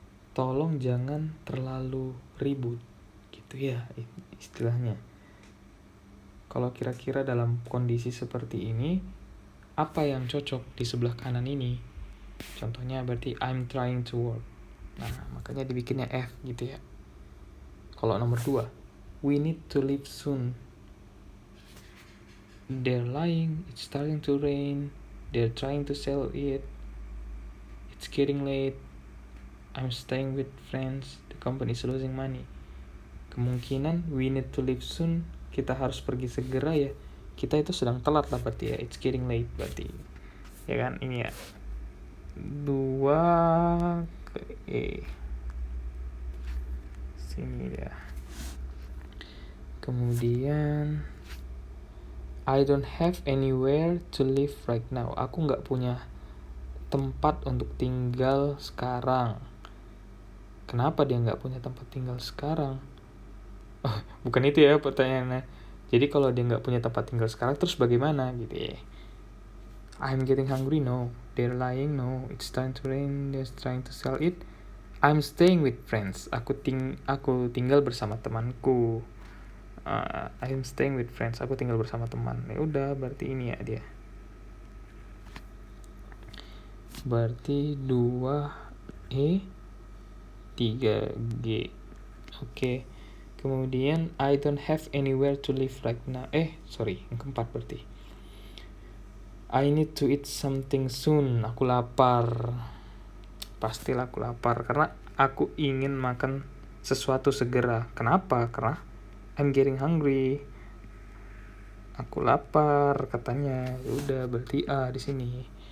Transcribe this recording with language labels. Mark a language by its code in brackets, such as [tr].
[id] Tolong jangan terlalu ribut. Gitu ya istilahnya. Kalau kira-kira dalam kondisi seperti ini, apa yang cocok di sebelah kanan ini? Contohnya berarti [en] I'm trying to work. [id] Nah, makanya dibikinnya F gitu ya. Kalau nomor 2, [en] we need to leave soon. They're lying, it's starting to rain. They're trying to sell it. It's getting late. I'm staying with friends. The company is losing money. [id] Kemungkinan [en] we need to leave soon, [id] kita harus pergi segera ya. Kita itu sedang telat lah berarti ya. [en] It's getting late [id] berarti. Ya kan, ini ya. 2 ke E. Sini ya. Kemudian [en] I don't have anywhere to live right now. [id] Aku nggak punya tempat untuk tinggal sekarang. Kenapa dia nggak punya tempat tinggal sekarang? Oh, bukan itu ya pertanyaannya. Jadi kalau dia nggak punya tempat tinggal sekarang, terus bagaimana gitu ya? [en] I'm getting hungry, no. They're lying, no. It's time to rain, they're trying to sell it. I'm staying with friends. [id] Aku tinggal bersama temanku. [en] I'm staying with friends. [id] Aku tinggal bersama teman. Ya udah, berarti ini ya dia. Berarti 2E 3G. Oke. [en] Kemudian I don't have anywhere to live right now. [id] Yang keempat berarti. [en] I need to eat something soon. [id] Aku lapar. Pastilah aku lapar karena aku ingin makan sesuatu segera. Kenapa? Karena [en] I'm getting hungry. [id] Aku lapar katanya. Ya udah berarti A di sini.